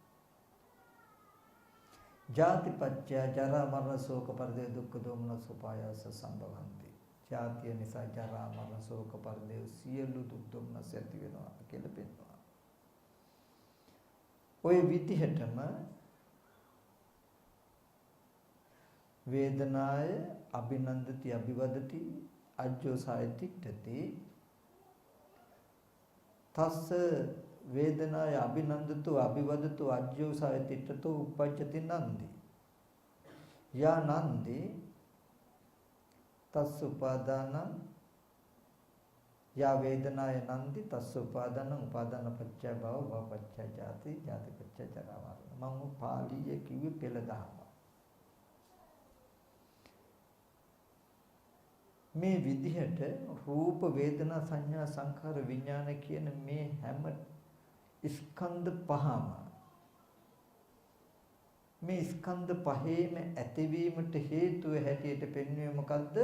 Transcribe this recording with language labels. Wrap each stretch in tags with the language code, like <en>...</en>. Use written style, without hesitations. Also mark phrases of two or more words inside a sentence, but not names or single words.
<pi>ජාති පච්චය ජරා මරණ ශෝක පරිදේ දුක්ඛ දෝමනස් උපායාස සම්භවಂತಿ</pi> <si>ජාතිය නිසා ජරා මරණ ශෝක පරිදේ සියලු දුක් දෝමනස් ඇති වෙනවා කියලා පෙන්වනවා ඔය විදිහටම</si> <pi>වේදනාය අභිනන්දති අභිවදති අජ්ජෝසහය තිට්ඨති තස්ස වේදනාය අභිනන්දතු අභිවදතු අජ්ජෝසහය තිට්ඨතෝ uppajjati නන්දි යා නන්දි තස්ස උපාදානං යා වේදනාය නන්දි තස්ස උපාදානං උපාදාන පච්චය භව භව පච්චය ජාති ජාති පච්චය ජරා මරණ</pi> <si>මම පාළියේ කිව්වේ පෙළ දහම මේ විදිහට රූප වේදනා සංඥා සංඛාර විඥාන කියන මේ හැම ස්කන්ධ පහම මේ ස්කන්ධ පහේම ඇතිවීමට හේතුව හැටියට පෙන්වන්නේ මොකද්ද?</si>